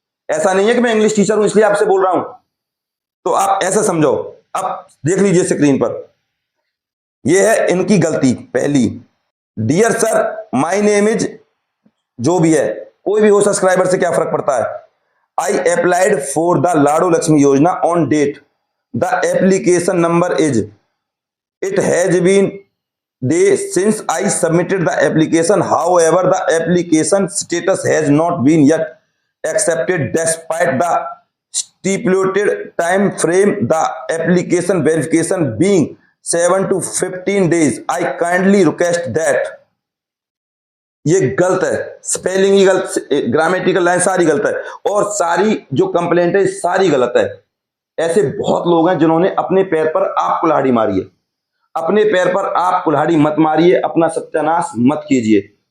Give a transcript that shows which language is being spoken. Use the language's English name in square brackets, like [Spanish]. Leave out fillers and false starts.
[Hindi] ऐसा नहीं है कि मैं इंग्लिश टीचर हूं इसलिए आपसे बोल रहा हूं, तो आप ऐसा समझो। अब देख लीजिए स्क्रीन पर, यह है इनकी गलती पहली। [English] dear sir, my name is, [Hindi] जो भी है, कोई भी हो सब्सक्राइबर से क्या फर्क पड़ता है। [English] I applied for the Lado Lakshmi Yojana on date. The application number is. It has been days since I submitted the application. However, the application status has not been yet accepted despite the stipulated time frame. The application verification being 7 to 15 days. I kindly request that. [Hindi] ये गलत है, spelling ही गलत, grammatical line सारी गलत है, और सारी जो कंप्लेंट है सारी गलत है। ऐसे बहुत लोग हैं जिन्होंने अपने पैर पर आप कुल्हाड़ी मारी है। अपने पैर पर आप कुल्हाड़ी मत मारिए, अपना सत्यानाश मत कीजिए।